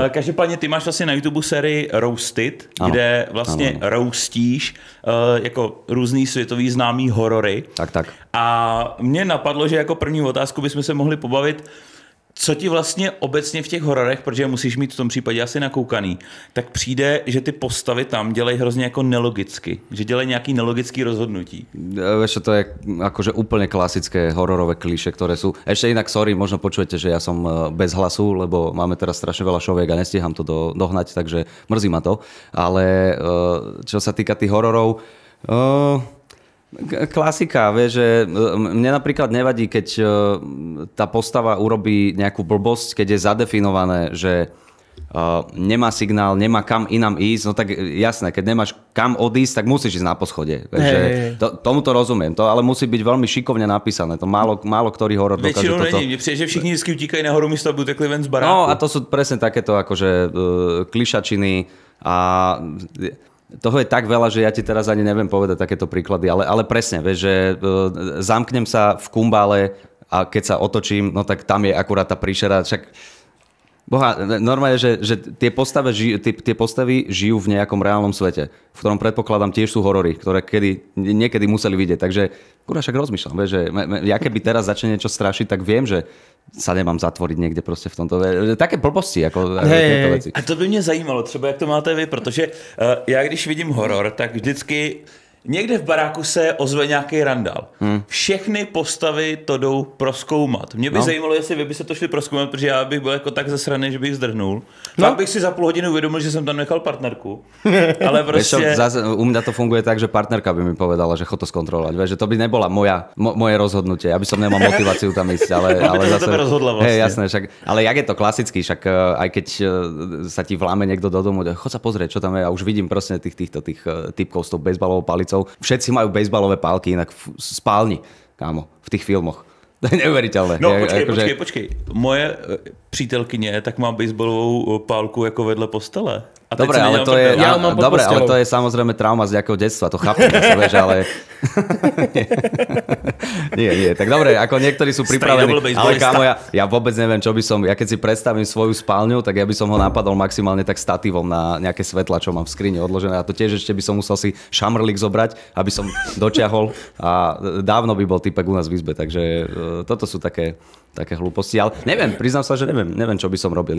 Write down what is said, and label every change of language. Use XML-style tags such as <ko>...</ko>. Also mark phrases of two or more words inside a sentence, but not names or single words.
<cs>Každopádně ty máš vlastně na YouTube sérii Roasted, kde vlastně roastíš jako různý světový známý horory. Tak. A mě napadlo, že jako první otázku bychom se mohli pobavit, co ti vlastně obecně v těch hororech, protože musíš mít v tom případě asi nakoukaný, tak přijde, že ty postavy tam dělají hrozně jako nelogicky, že dělají nějaký nelogický rozhodnutí.</cs> <sk>Vieš, to je akože úplne klasické hororové kliše, ktoré sú... Ešte inak, sorry, možno počujete, že ja som bez hlasu, lebo máme teraz strašne veľa šoviek a nestíham to dohnať, takže mrzí ma to. Ale čo sa týka tých hororov... Klasika, vieš, že mne napríklad nevadí, keď tá postava urobí nejakú blbosť, keď je zadefinované, že nemá signál, nemá kam inám ísť, no tak jasné, keď nemáš kam odísť, tak musíš ísť na poschodie. Tomuto rozumiem, to ale musí byť veľmi šikovne napísané, to málo ktorý horor dokáže toto.</sk> <cs>Väčšinou není, mne přijde, že všichni vždycky utíkají nahoru místo, aby utekli ven z baráku.</cs> <sk>No a to sú presne takéto akože klišačiny a... Toho je tak veľa, že ja ti teraz ani neviem povedať takéto príklady, ale presne, vieš, že zamknem sa v kumbále a keď sa otočím, no tak tam je akurát tá príšera, však boha, normálne, že tie postavy žijú v nejakom reálnom svete, v ktorom predpokladám tiež sú horory, ktoré niekedy museli vidieť, takže kurva, však rozmýšľam, vieš, že ja keby teraz začne niečo strašiť, tak viem, že sa nemám zatvoriť niekde prostě v tomto. Také blbosti, jako tieto veci.</sk> <cs>A to by mě zajímalo, třeba jak to máte vy, protože já když vidím horor, tak vždycky někde v baráku se ozve nějaký randál. Všechny postavy to jdou prozkoumat. Mě by zajímalo, jestli vy by se to šli prozkoumat, protože já bych byl jako tak zasraný, že bych zdrhnul. Pak bych si za půl hodinu uvědomil, že jsem tam nechal partnerku. Ale prostě...</cs> <sk>U mňa to funguje tak, že partnerka by mi povedala, že chod to skontrolovať. Že to by nebola moje rozhodnutie. Ja by som nemal motiváciu tam ísť. Ale zase... tebe rozhodla vlastne. Hej, jasné, však, ale jak je to klasický, však aj keď sa ti vláme niekto do domu, chod sa pozrieť, čo tam je. Ja už vidím proste tých typkov s tou bejsbalovou palicou. Všetci majú bejsbalové pálky inak v spálni, kámo, v tých filmoch.</sk> <cs>To je neuvěřitelné. No počkej. Moje přítelkyně tak má baseballovou pálku jako vedle postele.</cs> <sk>Dobre, ale to je, ale to je samozrejme trauma z nejakého detstva, to chápem, vieš, ale... nie, tak dobre, ako niektorí sú pripravení, ale kámo, ja vôbec neviem, čo by som, ja keď si predstavím svoju spálňu, tak ja by som ho napadol maximálne tak statívom na nejaké svetla, čo mám v skrini odložené, a to tiež ešte by som musel si šamrlík zobrať, aby som dočiahol, a dávno by bol typek u nás v izbe, takže toto sú také hlúposti, ale neviem, priznám sa, že neviem, čo by som robil.</sk>